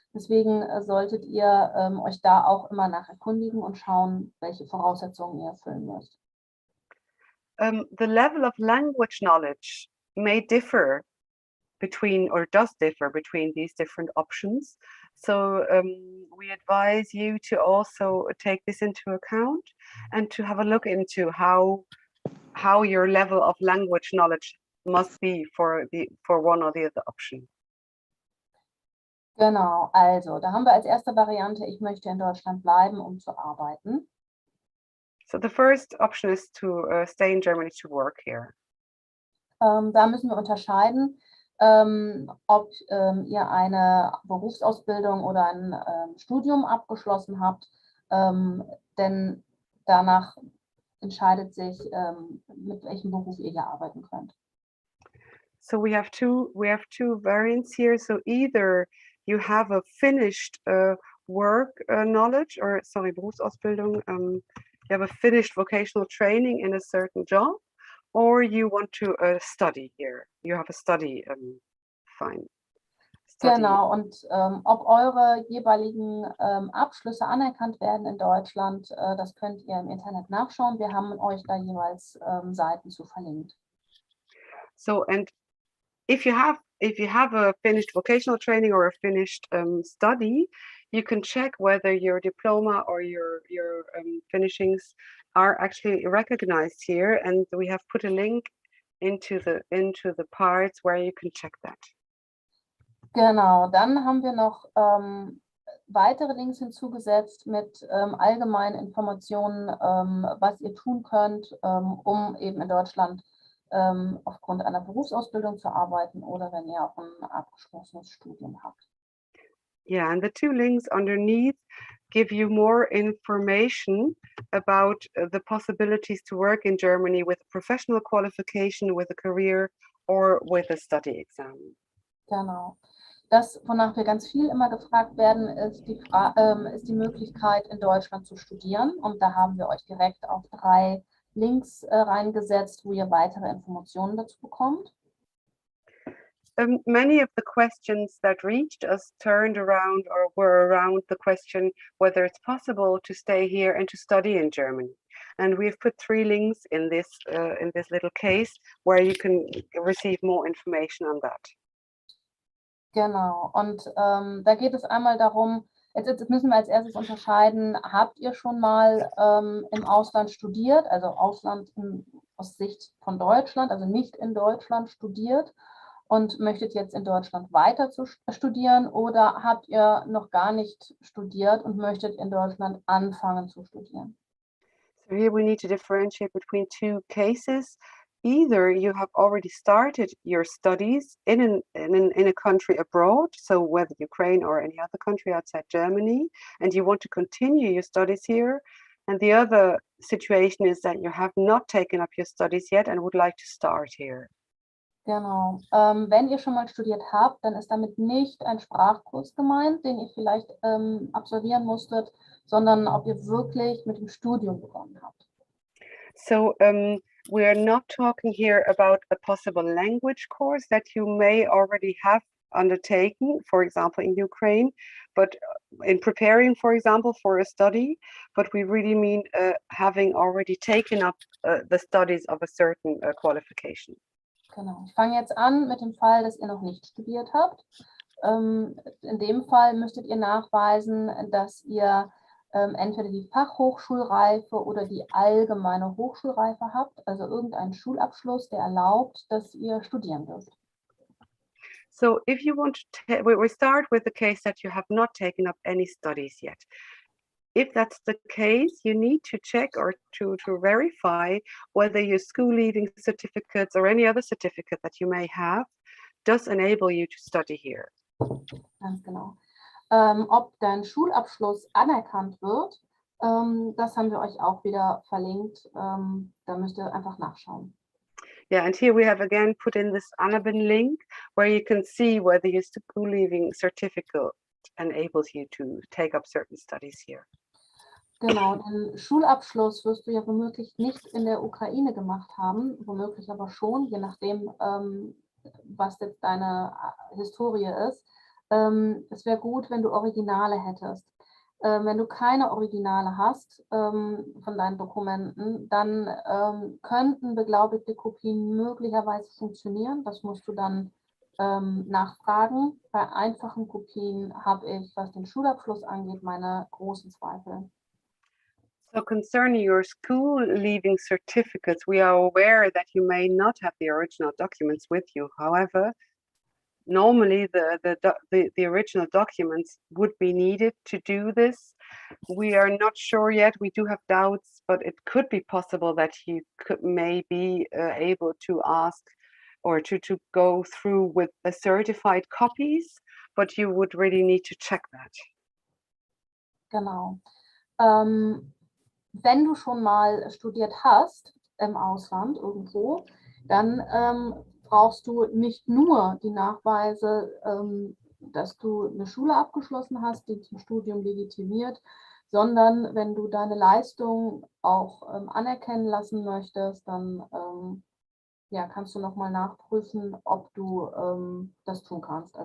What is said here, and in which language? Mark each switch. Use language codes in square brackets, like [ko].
[de] Deswegen solltet ihr euch da auch immer nach erkundigen und schauen, welche Voraussetzungen ihr erfüllen müsst. [en] The level of language knowledge may differ between, or does differ between, these different options. So we advise you to also take this into account and to have a look into how your level of language knowledge must be for one or the other option. [de] Genau, also da haben wir als erste Variante, ich möchte in Deutschland bleiben, um zu arbeiten. [en] So the first option is to stay in Germany to work here. [de] Da müssen wir unterscheiden, ob ihr eine Berufsausbildung oder ein Studium abgeschlossen habt, denn danach entscheidet sich, mit welchem Beruf ihr hier arbeiten könnt. [en] So we have two variants here. So either you have a finished work knowledge, or sorry, Berufsausbildung, you have a finished vocational training in a certain job, or you want to study here. You have a study, fine. Study. [de] Genau, und ob eure jeweiligen Abschlüsse anerkannt werden in Deutschland, das könnt ihr im Internet nachschauen. Wir haben euch da jeweils Seiten zu verlinkt. [en] So, and if you have a finished vocational training or a finished study, you can check whether your diploma or your finishings are actually recognized here, and we have put a link into the parts where you can check that. [de] Genau, dann haben wir noch weitere Links hinzugesetzt mit allgemeinen Informationen, was ihr tun könnt, um eben in Deutschland aufgrund einer Berufsausbildung zu arbeiten oder wenn ihr auch ein abgeschlossenes Studium habt. [en] Yeah, and the 2 links underneath give you more information about the possibilities to work in Germany with a professional qualification, with a career, or with a study exam. [de] Genau. Das, wonach wir ganz viel immer gefragt werden, ist die Möglichkeit, in Deutschland zu studieren. Und da haben wir euch direkt auf 3 Links reingesetzt, wo ihr weitere Informationen dazu bekommt. [en] Many of the questions that reached us turned around or were around the question whether it's possible to stay here and to study in Germany. And we've put 3 links in this little case where you can receive more information on that. [de] Genau, und da geht es einmal darum, jetzt müssen wir als erstes unterscheiden, habt ihr schon mal im Ausland studiert, also Ausland aus Sicht von Deutschland, also nicht in Deutschland studiert und möchtet jetzt in Deutschland weiter zu studieren, oder habt ihr noch gar nicht studiert und möchtet in Deutschland anfangen zu studieren? [en] So here we need to differentiate between 2 cases. either you have already started your studies in a country abroad, so whether Ukraine or any other country outside Germany, and you want to continue your studies here. And the other situation is that you have not taken up your studies yet and would like to start here. [de] Genau. Wenn ihr schon mal studiert habt, dann ist damit nicht ein Sprachkurs gemeint, den ihr vielleicht absolvieren musstet, sondern ob ihr wirklich mit dem Studium begonnen habt. [en] So we are not talking here about a possible language course that you may already have undertaken, for example, in Ukraine, but in preparing, for example, for a study, but we really mean having already taken up the studies of a certain qualification. [de] Genau. Ich fange jetzt an mit dem Fall, dass ihr noch nicht studiert habt. In dem Fall müsstet ihr nachweisen, dass ihr entweder die Fachhochschulreife oder die allgemeine Hochschulreife habt, also irgendeinen Schulabschluss, der erlaubt, dass ihr studieren dürft. [en] So if you want to, we start with the case that you have not taken up any studies yet. If that's the case, you need to check or to verify whether your school leaving certificates or any other certificate that you may have does enable you to study here. [de] Ganz genau. Ob dein Schulabschluss anerkannt wird, das haben wir euch auch wieder verlinkt. Da müsst ihr einfach nachschauen. [en] Yeah, and here we have again put in this Annabin link where you can see whether your school leaving certificate enables you to take up certain studies here. [de] Genau, den Schulabschluss wirst du ja womöglich nicht in der Ukraine gemacht haben, womöglich aber schon, je nachdem, was jetzt deine Historie ist. Es wäre gut, wenn du Originale hättest. Wenn du keine Originale hast von deinen Dokumenten, dann könnten beglaubigte Kopien möglicherweise funktionieren. Das musst du dann nachfragen. Bei einfachen Kopien habe ich, was den Schulabschluss angeht, meine großen Zweifel. [en] So concerning your school leaving certificates, we are aware that you may not have the original documents with you. However, normally the original documents would be needed to do this. We are not sure yet. We do have doubts, but it could be possible that you could maybe able to ask or to go through with the certified copies, but you would really need to check that. [de] Genau. Wenn du schon mal studiert hast im Ausland irgendwo, dann brauchst du nicht nur die Nachweise, dass du eine Schule abgeschlossen hast, die zum Studium legitimiert, sondern wenn du deine Leistung auch anerkennen lassen möchtest, dann ja, kannst du nochmal nachprüfen, ob du das tun kannst.